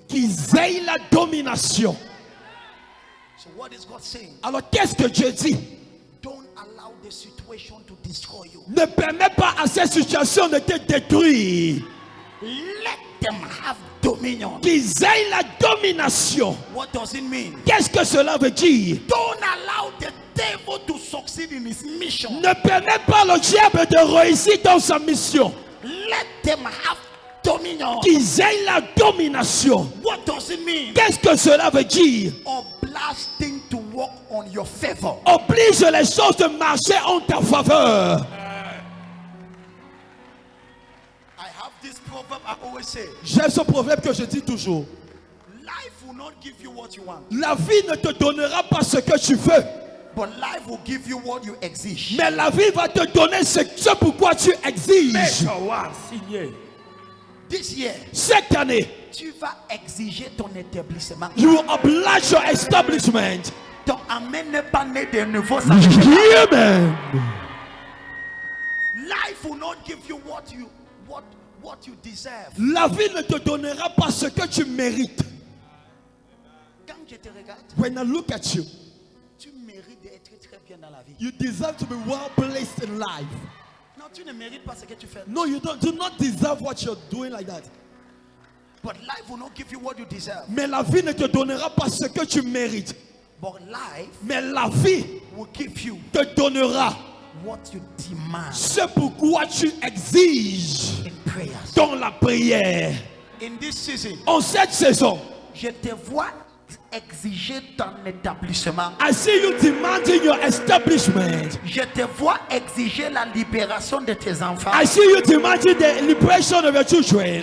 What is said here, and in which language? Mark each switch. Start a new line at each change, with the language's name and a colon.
French: qu'ils aient la domination.
English: So what is God saying?
French: Alors qu'est-ce que Dieu dit?
English: Don't allow the situation to destroy you.
French: Ne permets pas à cette situation de te détruire.
English: Let them have dominion.
French: Qu'ils aient la domination.
English: What does it mean?
French: Qu'est-ce que cela veut dire?
English: Don't allow the devil to succeed in his mission.
French: Ne permets pas le diable de réussir dans sa mission.
English: Let them have dominion.
French: Qu'ils aient la domination.
English: What does it mean?
French: Qu'est-ce que cela veut dire?
English: Oblige things to work on your favor.
French: Oblige les choses de marcher en ta faveur.
English: I have this proverb I always say.
French: J'aime ce proverbe que je dis toujours.
English: Life will not give you what you want,
French: La vie ne te donnera pas ce que tu veux.
English: but life will give you what you exige.
French: Mais la vie va te donner ce pourquoi tu exiges. Mets-toi signé.
English: This year,
French: Cette année, tu vas exiger ton établissement.
English: you oblige your establishment.
French: Ton amen n'est pas né de nouveau.
English: Amen. Life will not give you what you deserve.
French: La vie ne te donnera pas ce que tu mérites. Quand je te regarde,
English: When I look at you,
French: tu mérites d'être très bien dans la vie.
English: you deserve to be well placed in life.
French: Non, tu ne mérites pas ce que tu fais.
English: No, you do not deserve what you're doing like that. But life will not give you what you deserve.
French: Mais la vie ne te donnera pas ce que tu mérites.
English: But life
French: Mais la vie
English: will give you
French: te donnera
English: what you demand
French: ce pourquoi tu exiges
English: in prayers.
French: dans la prière.
English: In this season,
French: En cette saison, je te vois exiger ton établissement.
English: I see you demanding your establishment.
French: Je te vois exiger la libération de tes enfants.
English: I see you demanding the liberation of your children.